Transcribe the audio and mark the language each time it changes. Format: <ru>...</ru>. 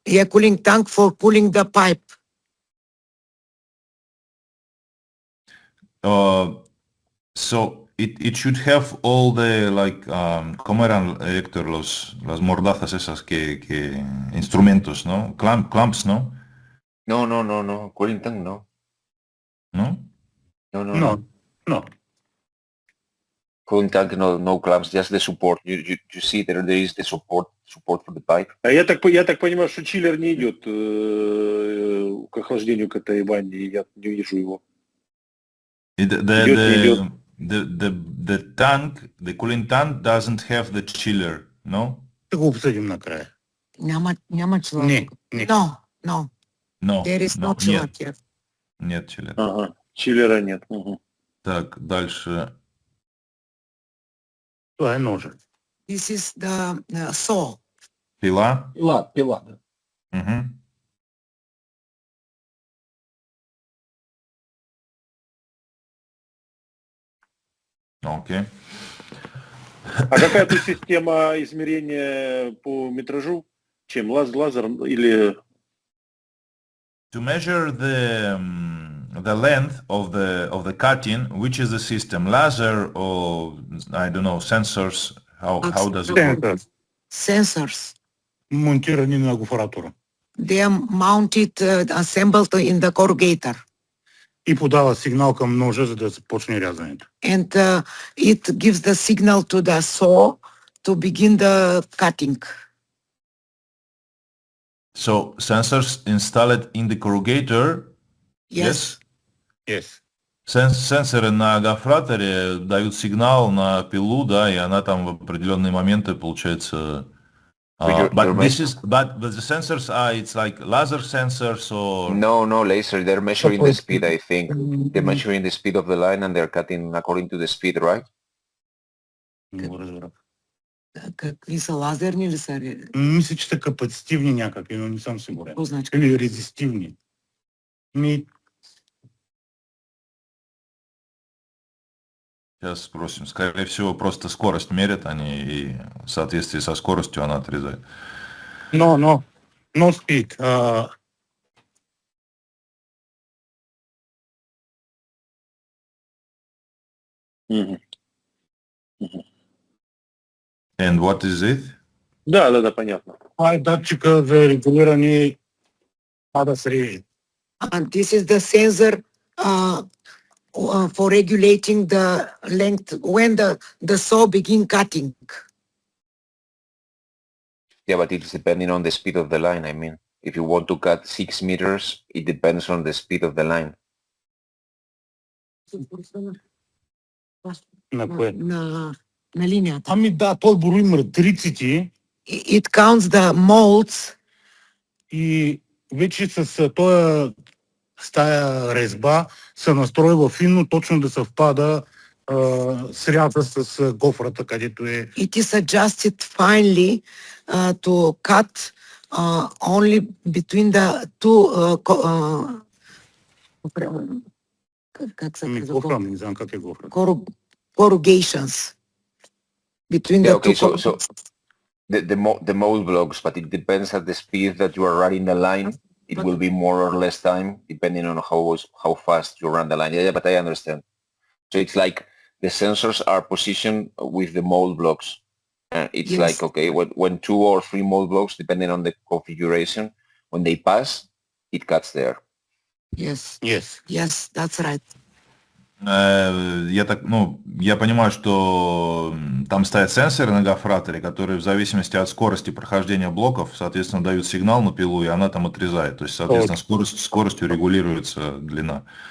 <en>Cooling tank for cooling the pipe. So it should have all the like</en> <es>¿cómo eran Héctor las mordazas esas que instrumentos, ¿no?</es> <en>Clamps, ¿no? No. Cooling tank, no.</en> <es>¿No?</es> <en>No. Cooling tank, no clamps, just the support. You see there is the support for the pipe.</en> <ru>А я так понимаю, что чиллер не идет к охлаждению к этой ванне, я не вижу его.</ru> <en>The tank, the cooling tank doesn't have the chiller, no?</en> <bg>Ще го обсъдим накрая. Няма чиллер. No.</bg> <en>No. There is no chiller here.</en> <ru>Нет чиллера. Ага, чиллера нет. Так, дальше.</ru> <bg>Това е ножик.</bg> <en>This is the saw.</en> <ru>Пила. Пила, да. Угу. Окей. А какая тут система измерения по метражу? Чем? Лазер или...</ru> <en>To measure the length of the cutting, which is the system, laser or I don't know, sensors? How does it work? Sensors.</en> <bg>Монтирани на гофратора.</bg> <en>They are mounted, assembled in the corrugator.</en> <bg>И подава сигнал към ножа, за да започне рязането.</bg> <en>And it gives the signal to the saw to begin the cutting. So sensors installed in the corrugator. Yes. Yes.</en> <ru>Сенсоры на гофраторе дают сигнал на пилу, да, и она там в определенные моменты, получается.</ru> <en>But the sensors are, it's like laser sensors or... No, laser. They're measuring the speed, I think. They're measuring the speed of the line and they're cutting according to the speed, right?</en> <bg>Какви са, лазерни ли са? Мисля, че са капацитивни някакви, но не съм сигурен. Какво значи? Или резистивни.</bg> <ru>Сейчас спросим. Скорее всего, просто скорость мерят они, и в соответствии со скоростью она отрезает.</ru> <en>No speed. And what is it?</en> <ru>Да, понятно.</ru> <bg>Това е датчика за регулиране пада с реже.</bg> <en>And this is the sensor for regulating the length when the saw begin cutting. Yeah, but it's depending on the speed of the line, I mean. If you want to cut 6 meters, it depends on the speed of the line.</en> <bg>На кое? На линията. Ами да, той брои матриците.</bg> <en>It counts the molds.</en> <bg>И вече с този тая резба се настройва финно, точно да съвпада сряза с гофрата, където е.</bg> <en>It is adjusted finely to cut only between the two</en> <bg>как се казва? Гофра, не знам как е гофра.</bg> <en>Corrugations. Between the Okay, two. so the mold blocks, but it depends at the speed that you are running the line. It will be more or less time depending on how fast you run the line. Yeah, but I understand. So it's like the sensors are positioned with the mold blocks. It's Yes. like, okay, when 2 or 3 mold blocks, depending on the configuration, when they pass, it cuts there. Yes, that's right.</en> <ru>Я понимаю, что там стоят сенсоры на гофраторе, которые в зависимости от скорости прохождения блоков, соответственно, дают сигнал на пилу, и она там отрезает. То есть, соответственно, скоростью регулируется длина.</ru>